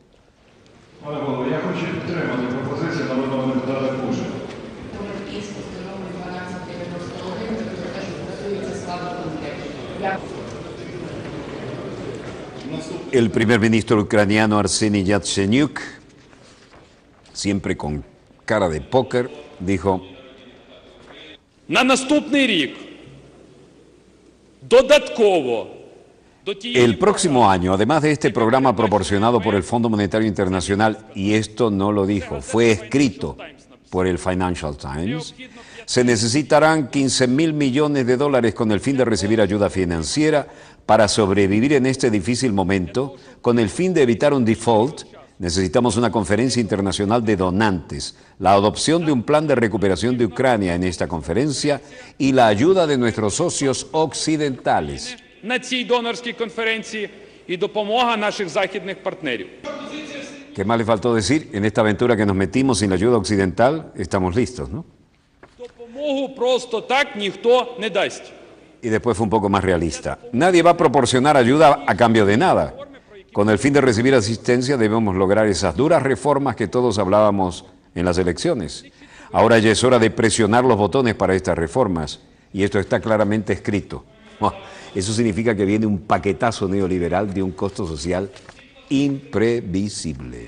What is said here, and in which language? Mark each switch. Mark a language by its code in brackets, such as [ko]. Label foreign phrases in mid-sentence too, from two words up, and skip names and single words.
[es] El primer ministro ucraniano Arseniy Yatsenyuk, siempre con cara de póker, dijo: [uk] На наступний рік додатково до тієї [es] el próximo año, además de este programa proporcionado por el Fondo Monetario Internacional, y esto no lo dijo, fue escrito por el Financial Times, se necesitarán 15.000 millones de dólares con el fin de recibir ayuda financiera para sobrevivir en este difícil momento. Con el fin de evitar un default, necesitamos una conferencia internacional de donantes, la adopción de un plan de recuperación de Ucrania en esta conferencia y la ayuda de nuestros socios occidentales. [uk] на цій донорській конференції і допомога наших західних партнерів. [es] ¿Qué más le faltó decir? En esta aventura que nos metimos sin la ayuda occidental, estamos listos, ¿no? [uk] Допомогу просто так ніхто не дасть. [es] Y después fue un poco más realista. Nadie va a proporcionar ayuda a cambio de nada. Con el fin de recibir asistencia debemos lograr esas duras reformas que todos hablábamos en las elecciones. Ahora ya es hora de presionar los botones para estas reformas. Y esto está claramente escrito. Eso significa que viene un paquetazo neoliberal de un costo social imprevisible.